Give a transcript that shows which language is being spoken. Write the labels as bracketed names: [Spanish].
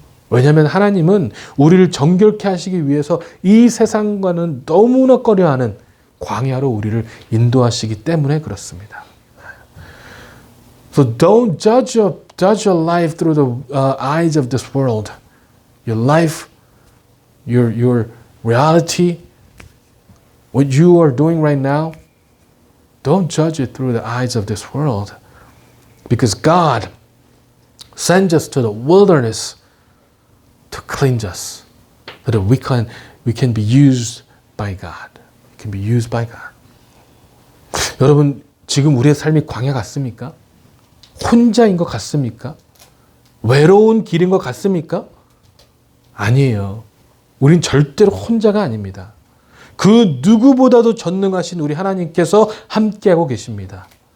[Korean] 왜냐하면 하나님은 우리를 정결케 하시기 위해서 이 세상과는 너무나 꺼려하는 광야로 우리를 인도하시기 때문에 그렇습니다. [English] So don't judge your life through the eyes of this world. Your life, your reality, what you are doing right now, don't judge it through the eyes of this world. Because God sends us to the wilderness to cleanse us, so that we can be used by God. We can be used by God. [Korean] 여러분, 지금 우리의 삶이 광야 같습니까? 혼자인 것 같습니까? 외로운 길인 것 같습니까? 아니에요. 우린 절대로 혼자가 아닙니다. 그 누구보다도 전능하신 우리 하나님께서 함께하고 계십니다.